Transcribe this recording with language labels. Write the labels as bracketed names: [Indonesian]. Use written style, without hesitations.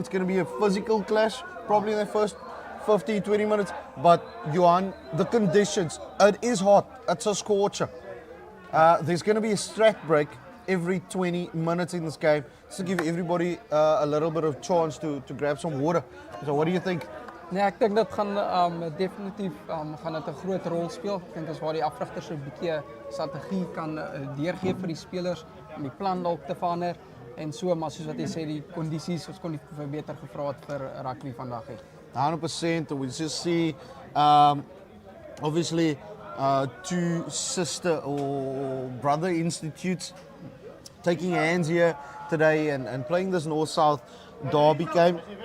[English] It's going to be a physical clash, probably in the first 15-20 minutes, but Johan, the conditions, it is hot, it's a scorcher. There's going to be a strat break every 20 minutes in this game, just to give everybody a little bit of chance to grab some water. So what do you think? [Afrikaans] Nee, ek dink dit gaan definitief gaan dit 'n groot rol speel. Ek dink dis waar die afrigters 'n bietjie strategie kan deurgee vir die spelers om die plan dalk te verander en so, maar soos wat jy sê, die kondisies ons kon nie beter gevra het vir rugby vandag nie. [English] 100%. We just see obviously two sister or brother institutes taking hands here today and playing this North-South derby game.